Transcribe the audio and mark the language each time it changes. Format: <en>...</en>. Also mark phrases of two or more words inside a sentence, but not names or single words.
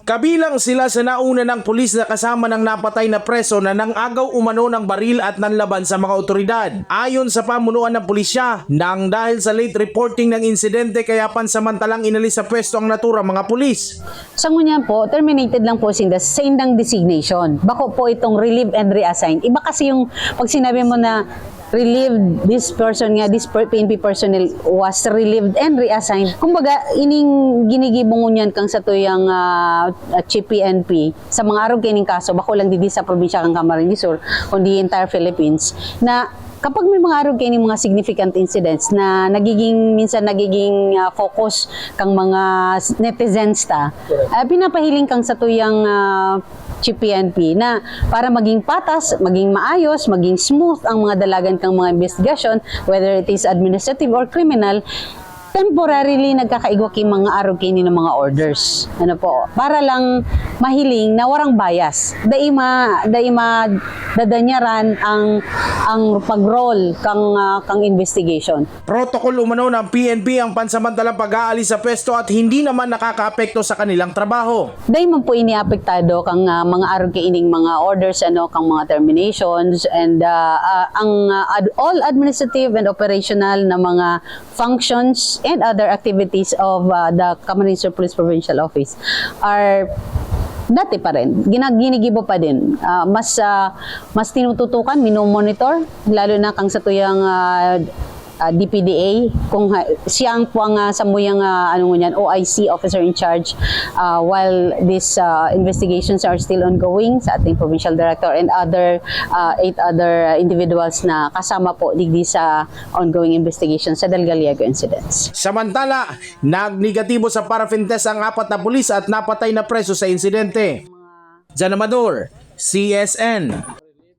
<tl>Kabilang sila sa nauna ng pulis na kasama ng napatay na preso na nang-agaw umano ng baril at nanlaban sa mga otoridad. Ayon sa pamunuan ng pulisya, nang dahil sa late reporting ng insidente kaya pansamantalang inalis sa pwesto ang naturang mga pulis.</tl> <bik>Sa ngunyan po, terminated lang po sa indang designation. Bako po itong</bik> <en>relieve and reassign.</en> <tl>Iba kasi yung pag sinabi mo na</tl> <en>relieved, this person nga, this PNP personnel was relieved and reassigned.</en> <bik>Kumbaga, ining ginigibong ngunyan kang sa tuyang Chief PNP sa mga araw kining kaso, bako lang didi sa probinsya kang Camarines Sur, kundi</bik> <en>entire Philippines,</en> <bik>na kapag may mga araw kayo mga</bik> <en>significant incidents</en> <bik>na minsan nagiging focus kang mga netizens pinapahiling kang sa tuyang Chief PNP na para maging patas, maging maayos, maging smooth ang mga dalagan kang mga investigation,</bik> <en>whether it is administrative or criminal,</en> <bik>temporarily nagkakaigwa kay mga araw kayo ng mga orders. Ano po, para lang mahiling na warang bias. Daima dadanyaran ang pag-roll kang investigation.</bik> <tl>Protocol umano ng PNP ang pansamantalang pag-aalis sa pwesto at hindi naman nakakaapekto sa kanilang trabaho.</tl> <bik>Daima po iniapektado kang mga araw kaining mga orders, kang mga terminations,</bik> <en>and all administrative and operational</en> <bik>na mga</bik> <en>functions and other activities of the Camarines Sur Police Provincial Office are</en> <bik>dati pa rin, ginigibo pa din. Mas tinututukan, minomonitor, lalo na kang sa tuyang DPDA, kung siyang po ang samuyang OIC,</bik> <en>Officer in Charge, while these investigations are still ongoing</en> <bik>sa ating Provincial Director and 8 other individuals na kasama po digdi sa ongoing investigation sa Del Gallego incidents.</bik> <tl>Samantala, nagnegatibo sa paraffin test ang 4 na pulis at napatay na preso sa insidente. Jan Amador, CSN.</tl>